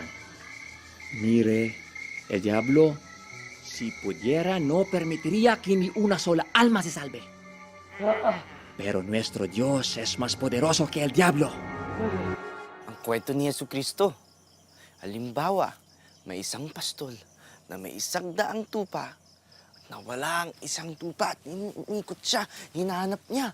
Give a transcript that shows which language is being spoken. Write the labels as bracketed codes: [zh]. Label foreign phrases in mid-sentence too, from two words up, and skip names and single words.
[es] Mire, el diablo, si pudiera, no permitiría que ni una sola alma se salve. Pero nuestro Dios es más poderoso que el diablo. [tl] Ang kwento ni Jesucristo. Halimbawa, may isang pastol na may isang daang tupa. Nawala ang isang tupa at inikot siya. Hinahanap niya.